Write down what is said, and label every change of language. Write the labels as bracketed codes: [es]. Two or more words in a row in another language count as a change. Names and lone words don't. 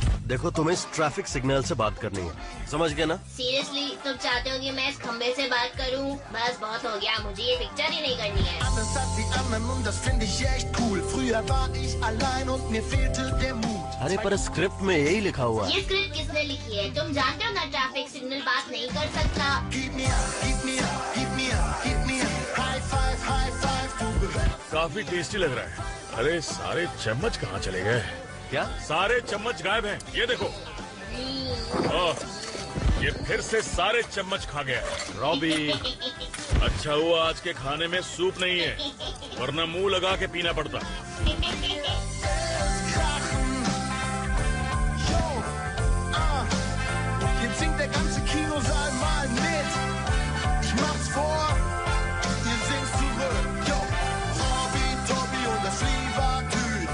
[hi] देखो तुम्हें इस [en] traffic signal [hi] से बात करनी है, समझ गए ना? सीरियसली तुम चाहते हो कि मैं इस खंबे से बात करूं? बस बहुत हो गया, मुझे ये पिक्चर ही नहीं करनी है। [de] Alles hat wie anderen und das finde ich echt cool. Früher war ich allein und mir fehlte der Mut. [hi] अरे पर स्क्रिप्ट में यही लिखा हुआ है। ये स्क्रिप्ट किसने लिखी है? तुम जानते हो ना [en] traffic signal [hi] बात नहीं कर सकता। [de] Gib mir, gib mir, gib mir, gib mir. [en] High five, [de] du bereit? [hi] काफी टेस्टी लग रहा है। अरे सारे चम्मच कहाँ चले गए? क्या? सारे चम्मच गायब हैं। ये देखो। ओह, ये फिर से सारे चम्मच खा गया। रॉबी, अच्छा हुआ आज के खाने में सूप नहीं है, वरना मुंह लगा के पीना पड़ता। [de] Jetzt singt der ganze Kinosaal mal mit. Ich mach's vor, ihr singt's zurück. Yo, Robby, Tobby und das Liebertüt.